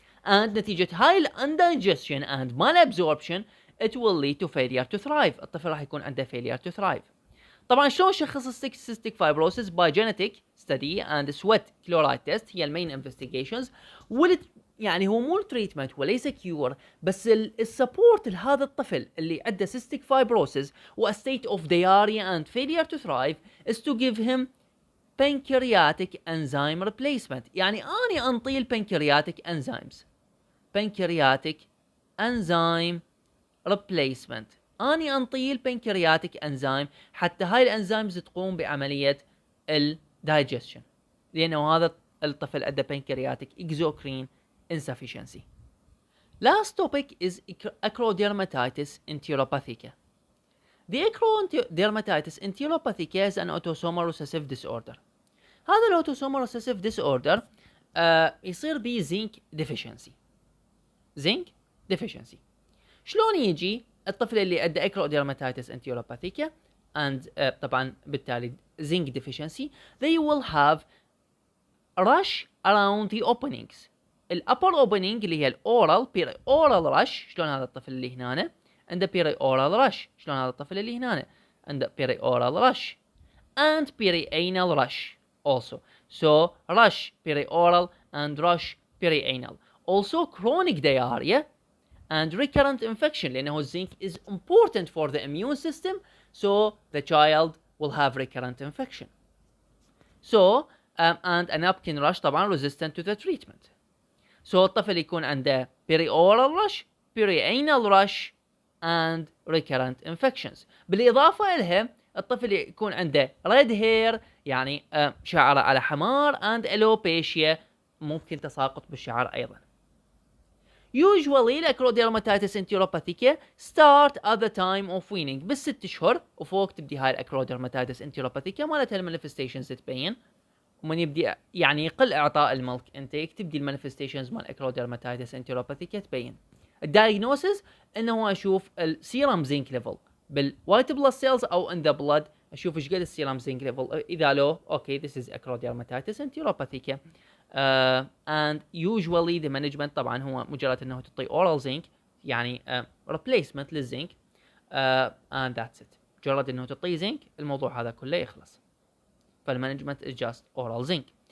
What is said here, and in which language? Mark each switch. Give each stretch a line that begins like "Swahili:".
English: and
Arabic: نتيجة هاي
English: undigestion and malabsorption it will lead to failure to thrive.
Arabic: الطفل راح يكون عنده failure to thrive. طبعا شلون شخص cystic fibrosis؟
English: by genetic study and sweat chloride test
Arabic: هي المين investigations. يعني هو مو تريتمنت وليس كيور، بس السبورت لهذا الطفل اللي عنده
English: cystic fibrosis و a state of diarrhea and failure to thrive is to give him pancreatic enzyme replacement.
Arabic: يعني أنا أنطيه pancreatic enzymes.
English: pancreatic enzyme replacement.
Arabic: أنا أنطيه pancreatic enzyme حتى هاي الانزيمز تقوم بعملية digestion، لأنه هذا الطفل عنده pancreatic exocrine insufficiency.
English: Last topic is acrodermatitis enteropathica. The acrodermatitis enteropathica is an autosomal recessive disorder.
Arabic: هذا الautosomal recessive disorder يصير به zinc deficiency. zinc deficiency شلون يجي؟ الطفل اللي عنده acrodermatitis enteropathica and طبعا بالتالي zinc deficiency
English: they will have rash around the openings.
Arabic: الابر اوبننج اللي هي الاورال بيري اورال رش، شلون هذا الطفل اللي هنا عنده بيري اورال رش، شلون هذا الطفل اللي هنا عنده بيري اورال رش
English: and perianal rush also. So rush perioral and rush perianal. Also chronic diarrhea and recurrent infection
Arabic: لأنه
English: zinc is important for the immune system, so the child will have recurrent infection. So and a napkin rush طبعا resistant to the treatment. So
Arabic: الطفل يكون عنده
English: perioral rush, perianal rush and recurrent infections.
Arabic: بالإضافة إلها الطفل يكون عنده red hair يعني شعره على حمار and alopecia ممكن تساقط بالشعر أيضا. Usually الأكروديرماتيتس انتيروباثيكا start at the time of weaning، بالست اشهر وفوق تبدي هاي الأكروديرماتيتس انتيروباثيكا مالتها المانيفستيشنز تبين، ومن يبدي يعني يقل اعطاء الملك انتيك تبدي المانيفستيشنز مال اكروديرماتيتس انتيروباثيكا تبين. الدايجنوسيس انه اشوف السيرم زنك ليفل بالوايت بلاد سيلز او ان ذا بلاد، اشوف ايش قد السيرم زنك ليفل، اذا لو اوكي
English: this is acrodermatitis enteropathica and usually the management
Arabic: طبعا هو مجرد انه تعطي oral zinc يعني replacement للزنك
English: and that's it،
Arabic: مجرد انه تعطي زنك الموضوع هذا كله يخلص.
English: فالمانجمنت is just oral zinc.